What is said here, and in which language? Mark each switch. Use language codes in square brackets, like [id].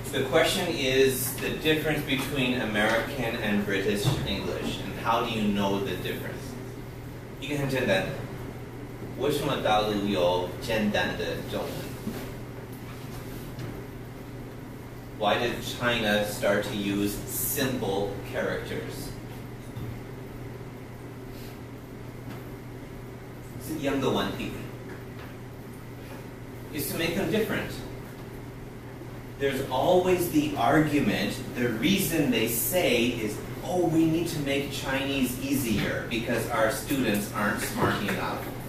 [en] The question is the difference between American and British English, and how do you know the difference? [zh] 一个很简单的，为什么大陆有简单的中文？ [en] Why did China start to use simple characters? [zh] 是一样的问题。 [en] Is to make them different. There's always the argument, the reason they say is, oh, we need to make Chinese easier because our students aren't smart enough.